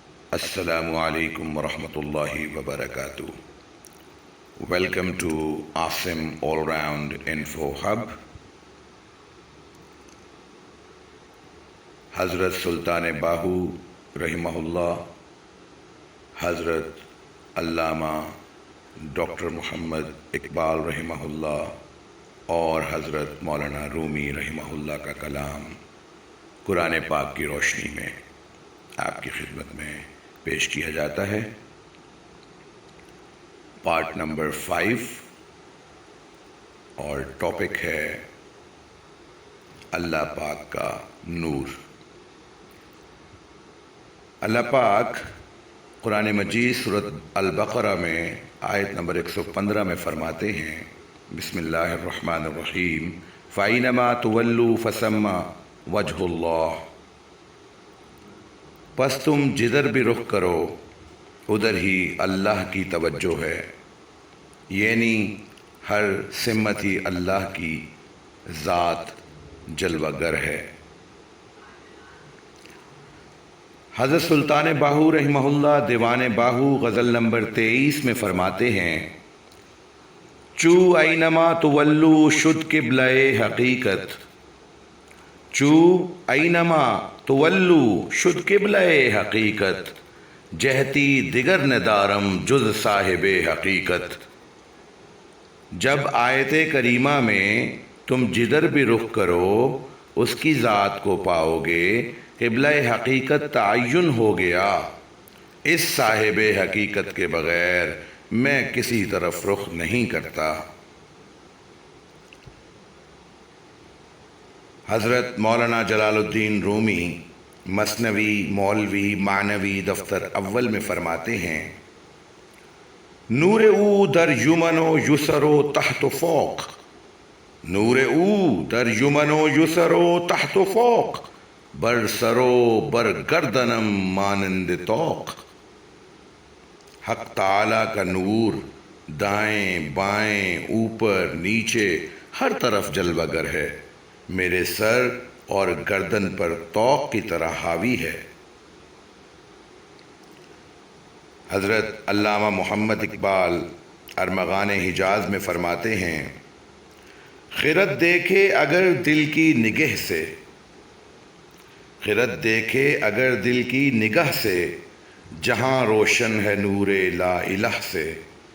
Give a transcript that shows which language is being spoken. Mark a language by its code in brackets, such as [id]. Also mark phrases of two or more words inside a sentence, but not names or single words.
[ar] السلام عليكم ورحمة الله وبركاته. [en] Welcome to Asim All Round Info Hub. [ur] Hazrat Sultan Bahu Rahimahullah, Hazrat Allama Dr. Muhammad Iqbal Rahimahullah اور حضرت مولانا رومی رحمہ کا کلام قرآن پاک کی روشنی میں آپ کی خدمت میں پیش کیا جاتا ہے۔ [en] part number [ur] 5 اور ٹاپک ہے اللہ پاک کا نور۔ اللہ پاک قرآن مجید سورۃ البقرہ میں آیت نمبر 115 میں فرماتے ہیں، [ar] بسم اللہ الرحمن الرحیم، فَأَيْنَمَا تُوَلُّوا فَثَمَّ وَجْهُ اللَّهِ، [ur] پس تم جدھر بھی رخ کرو ادھر ہی اللہ کی توجہ ہے، یعنی ہر سمت ہی اللہ کی ذات جلوہ گر ہے۔ حضرت سلطان باہو رحمہ اللہ دیوان باہو غزل نمبر 23 میں فرماتے ہیں، [fa] چو [ar] اینما تولو [fa] شد قبلہ حقیقت، چو [ar] اینما تولو [fa] شد قبلہ حقیقت، جہتی دیگر ندارم جز صاحب حقیقت۔ [ur] جب آیت کریمہ میں تم جدھر بھی رخ کرو اس کی ذات کو پاؤ گے، قبلہ حقیقت تعین ہو گیا، اس صاحب حقیقت کے بغیر میں کسی طرف رخ نہیں کرتا۔ حضرت مولانا جلال الدین رومی مثنوی مولوی معنوی دفتر اول میں فرماتے ہیں، [fa] نور او در یمن و یسر و تحت و فوق، نور او در یمن و یسر و تحت و فوق، بر سر و بر گردنم مانند طوق۔ [ur] حق تعالیٰ کا نور دائیں بائیں اوپر نیچے ہر طرف جلوہ گر ہے، میرے سر اور گردن پر طوق کی طرح حاوی ہے۔ حضرت علامہ محمد اقبال ارمغان حجاز میں فرماتے ہیں، خرد دیکھے اگر دل کی نگہ سے، خرد دیکھے اگر دل کی نگاہ سے، جہاں روشن ہے نور لا الہ سے۔